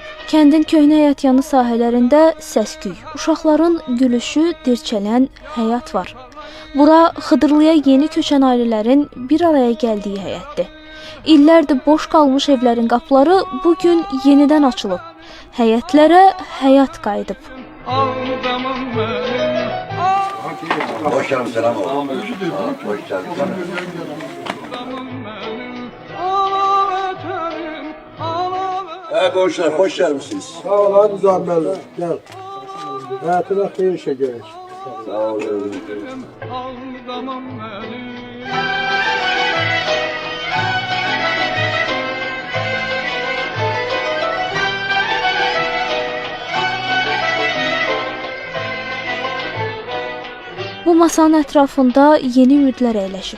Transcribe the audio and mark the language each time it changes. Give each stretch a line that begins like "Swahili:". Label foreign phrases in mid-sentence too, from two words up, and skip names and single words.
Azerbaijani: Kəndin köhnə həyətyanı sahələrində səs-küy, uşaqların gülüşü, dirçələn həyat var. Bura Xıdırlıya yeni köçən ailələrin bir araya gəldiyi həyətdir. İllərdir boş qalmış evlərin qapıları bugün yenidən açılıb. Həyətlərə həyat qayıdıb. Ağdamım mənim.
Turkish: Hoş geldin, selam ol. Hoş geldin. Komşular, hoş gelmişsiniz. Sağ ol, hadi zahmetler. Gel. Hayatına hayır işe gerek. Sağ olun.
Azerbaijani: Ağdamım mənim. Bu masanın ətrafında yeni ümidlər əyləşib.